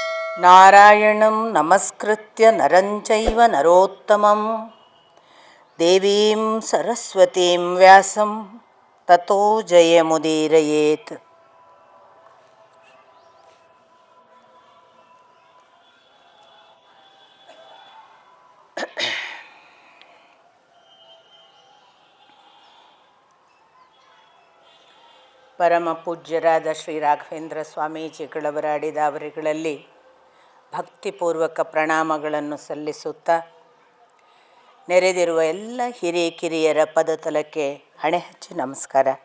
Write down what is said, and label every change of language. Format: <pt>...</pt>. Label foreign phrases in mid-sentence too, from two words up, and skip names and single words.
<sa>ನಾರಾಯಣಂ ನಮಸ್ಕೃತ್ಯ ನರಂ ಚೈವ ನರೋತ್ತಮಂ ದೇವೀಂ ಸರಸ್ವತೀಂ ವ್ಯಾಸಂ ತತೋ ಜಯಮುದೀರಯೇತ್.</sa> <kn>ಪರಮ ಪೂಜ್ಯರಾದ ಶ್ರೀ ರಾಘವೇಂದ್ರ ಸ್ವಾಮೀಜಿಗಳವರ ಅಡಿದಾವರಿಗಳಲ್ಲಿ ಭಕ್ತಿಪೂರ್ವಕ ಪ್ರಣಾಮಗಳನ್ನು ಸಲ್ಲಿಸುತ್ತಾ, ನೆರೆದಿರುವ ಎಲ್ಲ ಹಿರಿಯ ಕಿರಿಯರ ಪದತಲಕ್ಕೆ ಹಣೆ ಹಚ್ಚಿ ನಮಸ್ಕಾರ.</kn>